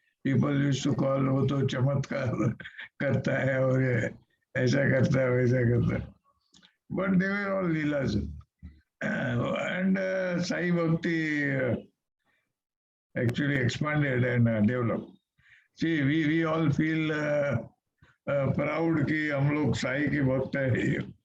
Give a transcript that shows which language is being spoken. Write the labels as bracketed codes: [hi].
[en] people used to call, [hi] वो तो चमत्कार करता है और ये ऐसा करता है वैसा करता है, [en] but they were all leelas. And Sai Bhakti actually expanded and developed. See, we all feel proud [hi] कि हम लोग साई के भक्त है.